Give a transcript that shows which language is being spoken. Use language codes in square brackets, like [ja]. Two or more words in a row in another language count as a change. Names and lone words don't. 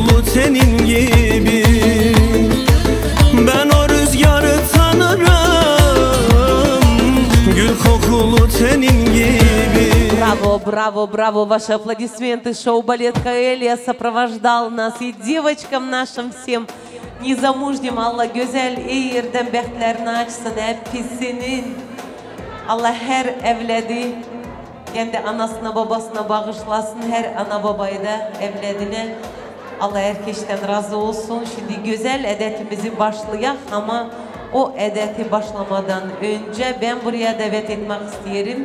[tr] senin gibi. Ben o rüzgarı tanırım, gül kokulu senin gibi. [ru] Браво, браво, браво, ваши аплодисменты. Шоу-балет Каэлия сопровождал нас. И девочкам нашим всем [tr] nizamujdim Allah güzel yerden bəxtlərini açsın hepsinin. Allah her evledi kendi anasına babasına bağışlasın. Her ana babayı da evledine Allah herkesten razı olsun. Şimdi güzel edetimizi başlayak ama o edeti başlamadan önce ben buraya davet etmek isterim.